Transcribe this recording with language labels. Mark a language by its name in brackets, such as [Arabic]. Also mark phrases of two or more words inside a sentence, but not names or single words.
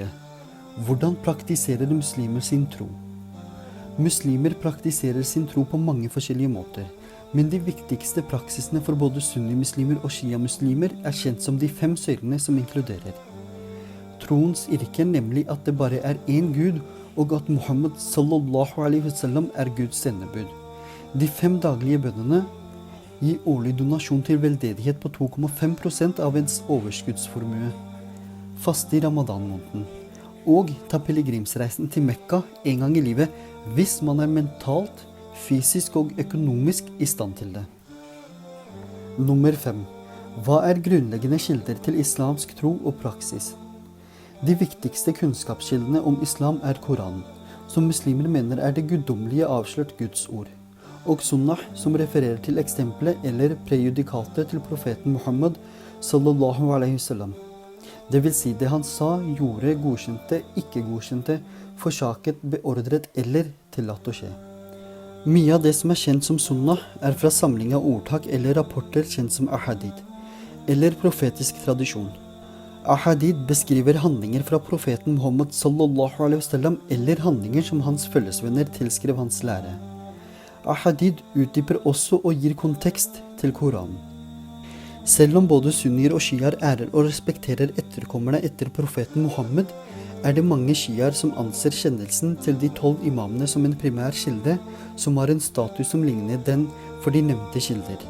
[Norwegian] Hvordan praktiserer muslimer sin tro? Muslimer praktiserer sin tro på mange forskjellige måter, men de viktigste praksisene for både sunnimuslimer og shia-muslimer er kjent som de 5 søylene som inkluderer troens yrke, nemlig at det bare er én Gud, og at Muhammad [Arabic] صلى الله عليه وسلم [Norwegian] er Guds sendebud. De 5 daglige bønnene, gi årlig donasjon til veldedighet på 2,5% av ens overskuddsformue, faste i ramadan-måneden, og ta pilegrimsreisen til Mekka en gang i livet hvis man er mentalt, fysisk og økonomisk i stand til det. Nummer 5. Hva er grunnleggende kilder til islamsk tro og praksis? De viktigste kunnskapskildene om islam er Koranen, som muslimer mener er det guddommelige avslørt Guds ord, og Sunnah, som refererer til eksempelet eller prejudikatet til profeten Muhammad [Arabic] صلى الله عليه وسلم. [Norwegian] Det vil si det han sa, gjorde, godkjente, ikke godkjente, forsaket, beordret eller tillatt å skje. Mye av det som er kjent som Sunnah er fra samling av ordtak eller rapporter kjent som ahadid, eller profetisk tradisjon. Ahadid beskriver handlinger fra profeten Muhammad [Arabic] صلى الله عليه وسلم [Norwegian] eller handlinger som hans følgesvenner tilskrev hans lære. Ahadid utdyper også og gir kontekst til Koranen. Selv om både sunnier og shiaer ærer og respekterer etterkommerne etter profeten Muhammed, er det mange shiaer som anser kjennelsen til de 12 imamene som en primær kilde, som har en status som ligner den for de nevnte kilder.